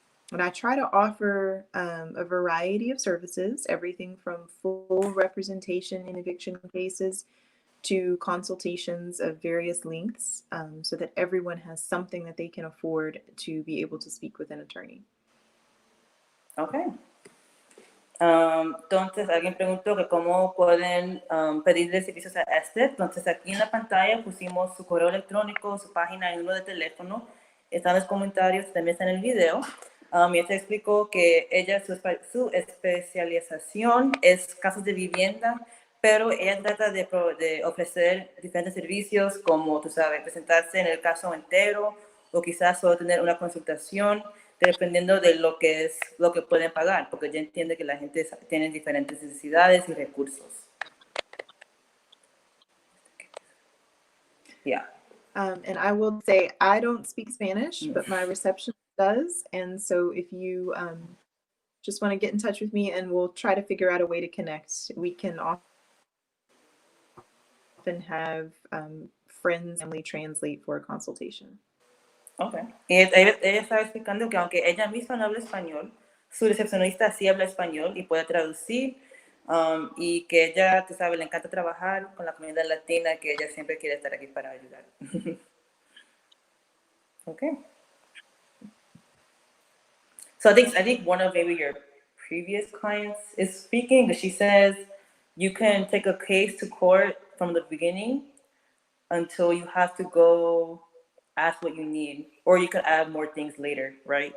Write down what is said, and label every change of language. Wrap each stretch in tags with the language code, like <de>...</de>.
<en>And I try to offer a variety of services, everything from full representation in eviction cases to consultations of various lengths, so that everyone has something that they can afford to be able to speak with an attorney. Okay.</en> <es>Entonces, alguien preguntó que cómo pueden pedirle servicios a Esther. Entonces, aquí en la pantalla pusimos su correo electrónico, su página y número de teléfono. Están los comentarios, también está en el video. Y Esther explicó que ella, su especialización es casos de vivienda, pero ella trata de ofrecer diferentes servicios, como, tú sabes, presentarse en el caso entero o quizás solo tener una consultación, dependiendo de lo que pueden pagar, porque ella entiende que la gente tiene diferentes necesidades y recursos.</es> <en>Yeah. And I will say, I don't speak Spanish, but my receptionist does. And so if you just want to get in touch with me and we'll try to figure out a way to connect, we can often have friends, family translate for a consultation. Okay.</en> <es>Ella estaba explicando que aunque ella misma no habla español, su recepcionista sí habla español y puede traducir, y que ella, tú sabes, le encanta trabajar con la comunidad latina, que ella siempre quiere estar aquí para ayudar.</es> <en>Okay. So I think one of maybe your previous clients is speaking. She says you can take a case to court from the beginning until you have to go ask what you need, or you could add more things later, right?</en>